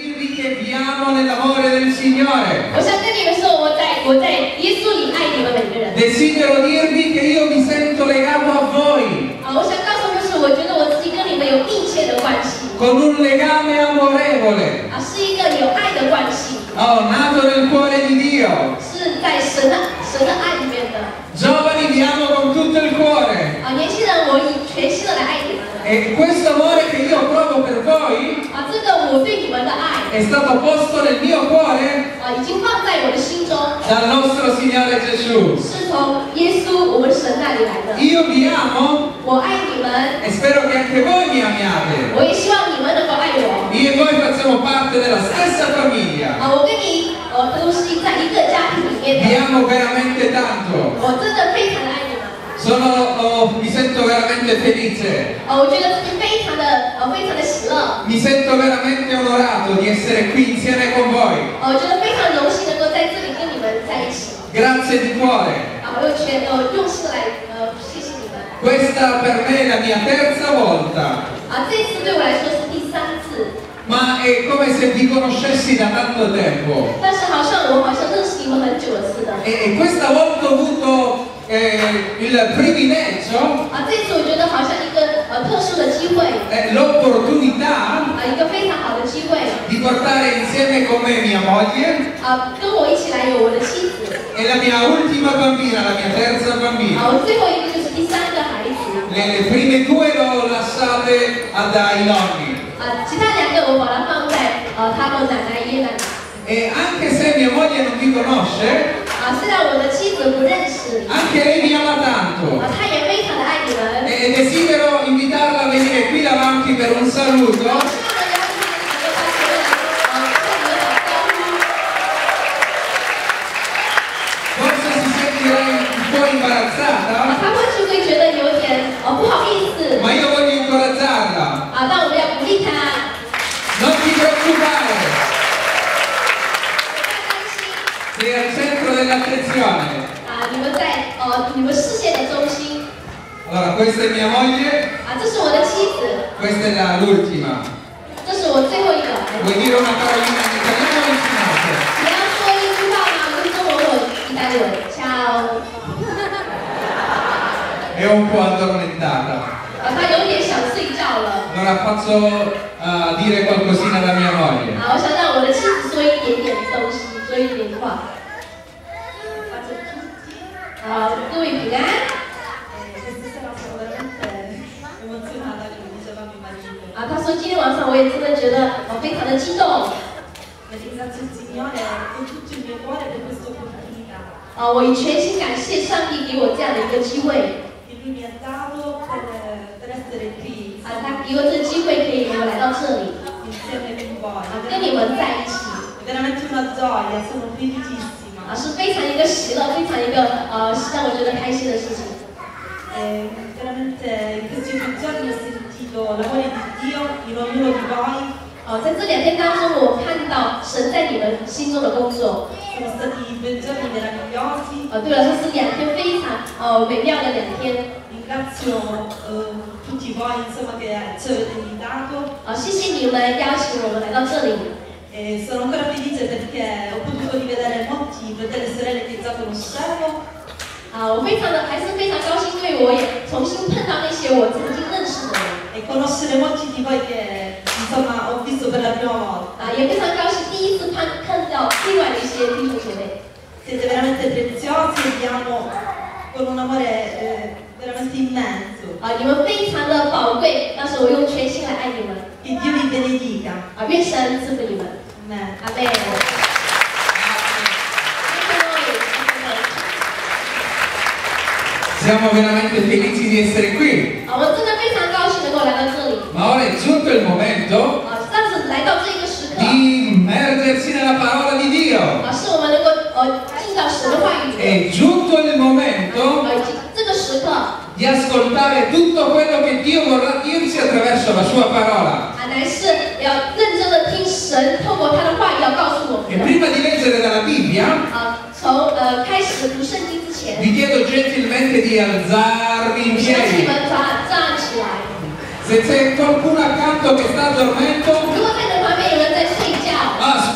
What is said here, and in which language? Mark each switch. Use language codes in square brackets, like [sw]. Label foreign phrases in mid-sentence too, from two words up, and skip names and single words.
[it] dirvi che viviamo nell'amore del Signore. [zh] 我想跟你们说，我在耶稣里爱你们每个人。 [it] Desidero dirvi che io mi sento legato a voi. [zh] 我想告诉你们是，我觉得我自己跟你们有密切的关系。 [it] Con un legame amorevole. [zh] 是一个有爱的关系。 [it] Oh, nato nel cuore di Dio. [zh] 是在神的爱里面的。 [it] Giovani, vi amo con tutto il cuore. [zh] 年轻人，我以全心的来爱你们。 [it] E questo amore che io provo per voi [zh] 这个我对你们的爱 [it] è stato posto nel mio cuore [zh] 已经放在我的心中， [it] dal nostro Signore Gesù. [zh] 是从耶稣我们神那里来的。 [it] Io vi amo [zh] 我爱你们， [it] e spero che anche voi mi amiate. [zh] 我也希望你们能够爱我。 [it] Io e voi facciamo parte della stessa famiglia. [zh] 我跟你都是在一个家庭里面 [it] Vi [zh] 的。 [it] amo veramente tanto. [zh] 我真的非常的爱你们。 [it] Mi sento veramente felice. [zh] 我觉得自己非常的喜乐。 [it] Mi sento veramente onorato di essere qui insieme con voi. [zh] 我觉得非常荣幸能够在这里跟你们在一起。 [it] Grazie di cuore. [zh] 我用心的来谢谢你们。 [it] Questa per me è la mia terza volta. [zh] 这次对我来说是第3次。 [it] Ma è come se vi conoscessi da tanto tempo. [zh] 但是我好像认识你们很久了似的。 [it] E questa volta ho avuto il privilegio, [zh] 这次我觉得好像一个特殊的机会， [it] l'opportunità [zh] 一个非常好的机会， [it] di portare insieme con me mia moglie [zh] 跟我一起来有我的妻子， [it] e la mia ultima bambina, la mia terza bambina. [zh] 我最后一个就是第3个孩子。 [it] Le prime due le ho lasciate ai nonni. [zh] 其他2个我把它放在他们奶奶、爷爷奶奶。 [it] E anche se mia moglie non vi conosce, [zh] 虽然我的妻子不认识， [it] anche lei vi ama tanto. [zh] 她也非常的爱你们。 [it] E desidero invitarla a venire qui davanti per un saluto. Forse si sentirà un po' imbarazzata, [zh] 她或许会觉得有点不好意思， [it] ma io voglio incoraggiarla. [zh] 但我们要鼓励她。 [it] Non ti preoccupare, [zh] 不要担心。 [it] sei al centro dell'attenzione. [zh] 你们视线的中心。 [it] Allora, questa è mia moglie, [zh] 这是我的妻子， [it] questa è l'ultima. [zh] 这是我最后一个。 [it] Vuoi dire una parolina in italiano o in cinese? [zh] 你要说一句话吗？用中文或意大利文。ciao。 [it] È un po' addormentata. [zh] 她有点想睡觉了。 [it] Allora faccio dire qualcosina alla mia moglie. [zh] 我想让我的妻子说一点点东西，说一点话。各位平安。他说今天晚上我也真的觉得非常的激动。 [it] Ringrazio il Signore con tutto il mio cuore per questa opportunità. [zh] 我以全心感谢上帝给我这样的一个机会。 [it] Che Lui mi ha dato per essere qui. [zh] 他给我这个机会可以我来到这里， [it] Insieme con voi. [zh] 跟你们在一起。 [it] È veramente una gioia, sono felicissima. [zh] 是非常一个喜乐，非常一个让我觉得开心的事情。 [it] Veramente in questi 2 giorni ho sentito l'amore di Dio in ognuno di voi. [zh] 在这2天当中，我看到神在你们心中的工作。 [it] Sono stati 2 giorni meravigliosi. [zh] 对我来说是2天非常美妙的2天。 [it] Ringrazio tutti voi insomma che ci avete invitato. [zh] 谢谢你们邀请我们来到这里。 [it] E sono ancora felice perché ho potuto rivedere molti fratelli e sorelle che già conoscevo. [zh] 我还是非常高兴，因为我也重新碰到那些我曾经认识的人。 [it] E conoscere molti di voi che insomma ho visto per la prima volta. [zh] 也非常高兴第一次看到另外的一些弟兄姐妹。 [it] Siete veramente preziosi e vi amo con un amore veramente immenso. [zh] 你们非常的宝贵，但是我用全心来爱你们。 [it] Che Dio vi benedica. [zh] 愿神赐福你们。 [it] Amen. [zh] 阿妹。 [it] Siamo veramente felici di essere qui. [zh] 我真的非常高兴能够来到这里。 [it] Ma ora è giunto il momento [zh] 但是来到这个时刻， [it] di immergersi nella parola di Dio. [zh] 是我们能够进到神的话语。 [it] È giunto il momento [zh] 这个时刻 [it] di ascoltare tutto quello che Dio vorrà dirci attraverso la sua parola. [zh] 乃是要认真的听神透过他的话语要告诉我 [it] E [zh] 们的。 [it] prima di leggere dalla Bibbia [zh] 从开始读圣经之前， [it] vi chiedo gentilmente di alzarvi in [zh] 请你 [it] piedi. [zh] 们站起来。 [it] Se c'è qualcuno accanto che sta dormendo, [zh] 如果在你旁边有人在睡觉，